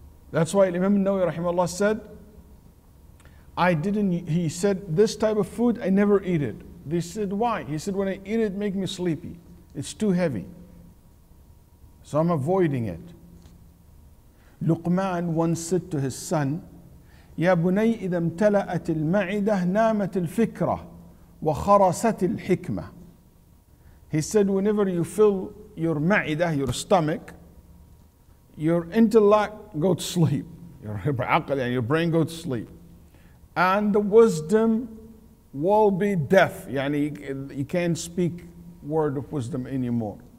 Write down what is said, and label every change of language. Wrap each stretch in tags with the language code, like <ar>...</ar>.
<en>That's why Imam Nawawi rahimahullah said, he said, this type of food, I never eat it. They said, why? He said, when I eat it, make me sleepy. It's too heavy. So I'm avoiding it. Luqman once said to his son,</en> <ar>يا بني إذا امتلأت المعدة نامت الفكرة وخرست الحكمة.</ar> <en>He said, whenever you fill your ma'idah, your stomach, your intellect go to sleep. Your brain go to sleep. And the wisdom will be deaf. You can't speak word of wisdom anymore.</en>